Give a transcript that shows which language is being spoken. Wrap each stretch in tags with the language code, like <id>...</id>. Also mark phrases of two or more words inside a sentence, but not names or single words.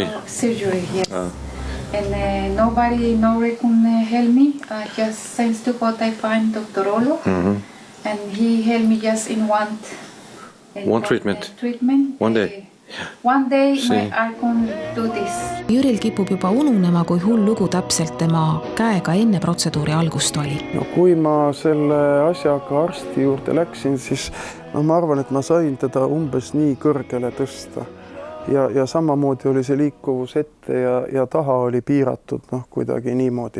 <en>Surgery, yes. And nobody in Norway can help me. Just since to God I find Dr. Olo, and he helped me just in one treatment. One day. One day I can do this.</en> <et>Jüril kipub juba ununema, kui hull lugu täpselt tema käega enne protseduuri algust oli. No, kui ma selle asjaga arsti juurde läksin, siis ma arvan, et ma sain teda umbes nii kõrgele tõsta. Ja samamoodi oli see liikuvus ette ja taha oli piiratud kuidagi niimoodi.</et>